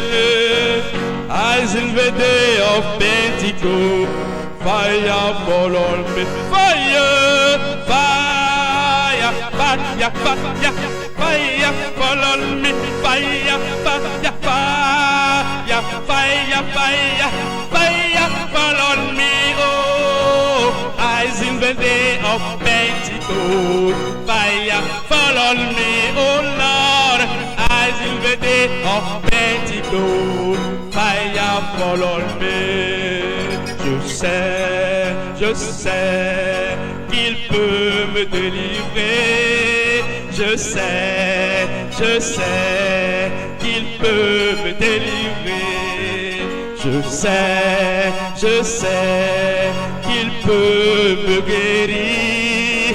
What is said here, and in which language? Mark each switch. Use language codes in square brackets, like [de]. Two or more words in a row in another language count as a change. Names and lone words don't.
[en] As in the day of Pentecost, fire, follow me. Fire, fire, fire, fire, fire, follow me. Fire, fire, fire, fire, fire, fire, follow me. Oh, as in the day of Pentecost, fire, follow me. Oh Lord, as in the day of Pentecost, fire, follow me. [fr] Je sais qu'il peut me délivrer. Je sais qu'il peut me délivrer. Je sais qu'il peut me guérir.